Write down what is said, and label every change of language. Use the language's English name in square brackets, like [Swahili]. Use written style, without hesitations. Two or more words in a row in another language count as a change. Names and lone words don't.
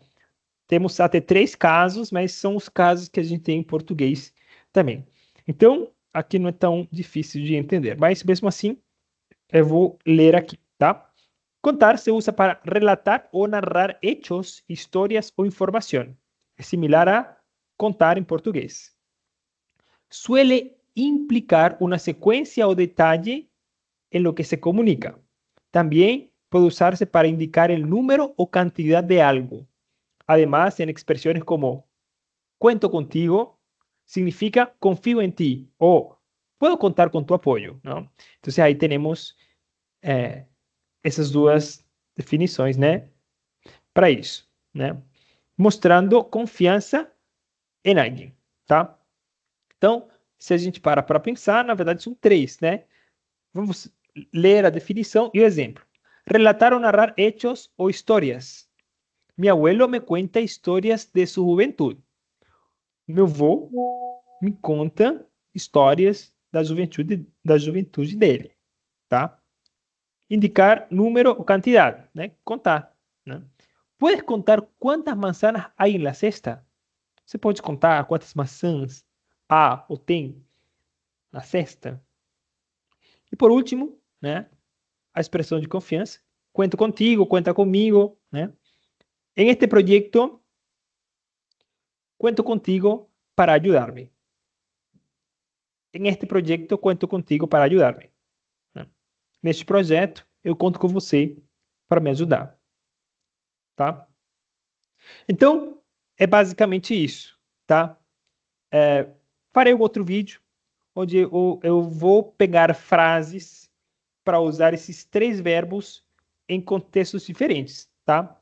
[Portuguese] Temos até três casos, mas são os casos que a gente tem em português também. Então, aqui não é tão difícil de entender, mas mesmo assim, eu vou ler aqui, tá? Contar se usa para relatar ou narrar hechos, histórias ou informação. É similar a contar em português. [Spanish] Suele implicar una secuencia o detalle en lo que se comunica. También puede usarse para indicar el número o cantidad de algo. Además, en expresiones como cuento contigo, significa confío en ti o puedo contar con tu apoyo, ¿no? Entonces ahí tenemos [Portuguese] essas duas definições, né? Para isso, né? Mostrando confiança em alguém, tá? Então, se a gente para pensar, na verdade são três, né? Vamos ler a definição e o exemplo. Relatar ou narrar hechos ou histórias. [Spanish] Mi abuelo me cuenta historias de su juventud. [Portuguese] Meu avô me conta histórias da juventude dele, tá? Indicar número ou quantidade, né? Contar, né? [Spanish] Puedes contar quantas manzanas há em la cesta? [Portuguese] Você pode contar quantas maçãs há ou tem na cesta? E por último, né? A expressão de confiança. [Spanish] Cuento contigo, cuenta conmigo, né? En este proyecto, cuento contigo para ayudarme. En este proyecto, cuento contigo para ayudarme, [Portuguese] né? Neste projeto, eu conto com você para me ajudar, tá? Então, é basicamente isso, tá? Farei um outro vídeo onde eu vou pegar frases para usar esses três verbos em contextos diferentes, tá?